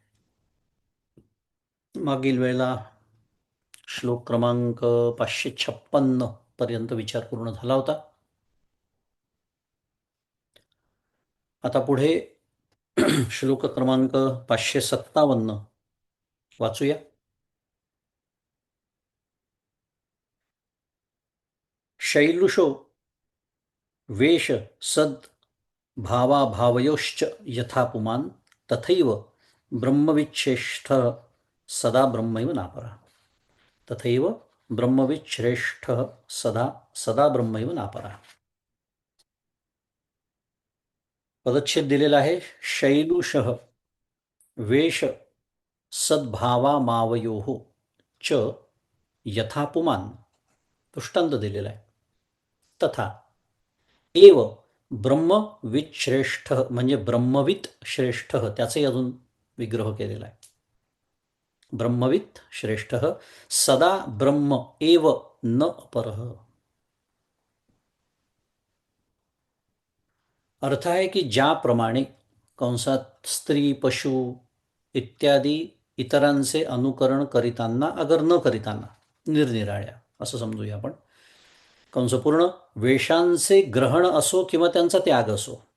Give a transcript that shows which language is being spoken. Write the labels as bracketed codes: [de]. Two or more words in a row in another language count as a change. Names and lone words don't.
[mr] मागील वेळेला श्लोक क्रमांक 556 पर्यंत विचार पूर्ण झाला होता. आता पुढे श्लोक क्रमांक 557 वाचूया. [sa] शैलुषो वेश सद भावाभावयोश्च यथा पुमान तथैव ब्रह्मविच्छेष्ठ सदा ब्रह्मैव नापरा. तथैव ब्रह्मविच्छ्रेष्ठ सदा सदा ब्रह्मैव नापरा. [mr] पदच्छेद दिलेला आहे. [sa] शैलुषः वेश सद्भावामावयोः च यथा पुमान, [mr] दृष्टांत दिलेला आहे. [sa] तथा एव ब्रह्मवित श्रेष्ठ, [mr] म्हणजे [sa] ब्रह्मवित श्रेष्ठ, [mr] त्याचाही अजून विग्रह केलेला आहे. [sa] ब्रह्मवित् श्रेष्ठ सदा ब्रह्म एव न अपरः. [mr] अर्थ आहे की ज्याप्रमाणे कंसात स्त्री पशु इत्यादी इतरांचे अनुकरण करीताना अगर न करीताना निरनिराळ्या असं समजूया आपण. कंसपूर्ण वेशांचे ग्रहण असो किंवा त्यांचा त्याग असो.